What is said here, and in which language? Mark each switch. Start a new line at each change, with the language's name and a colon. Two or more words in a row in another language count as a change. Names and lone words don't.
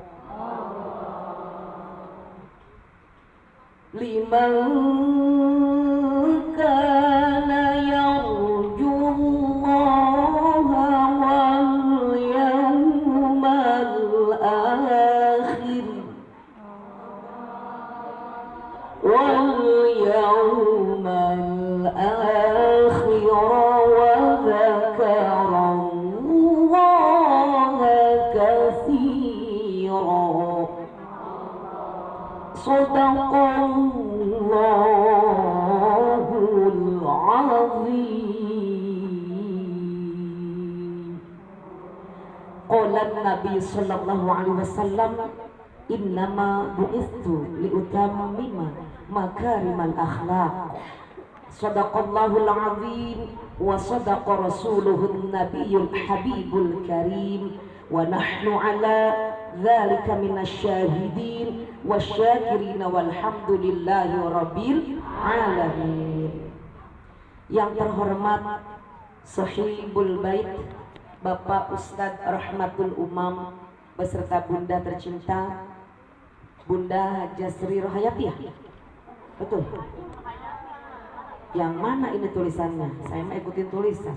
Arabic: لمن كان يرجو الله واليوم الآخر واليوم الآخر وذكر الله كثيرا. صدق الله العظيم. قال النبي صلى الله عليه وسلم إنما بعثت لأتمم مكارم الأخلاق. صدق الله العظيم وصدق رسوله النبي الحبيب الكريم ونحن على ذلك من الشاهدين والشاكرين والحمد لله رب العالمين.
Indonesian: Yang terhormat Sahibul Bait Bapak Ustadz Rahmatul Umam beserta bunda tercinta Bunda Jasri Rohayatiah Betul. Yang mana ini tulisannya? Saya mau ikutin tulisan.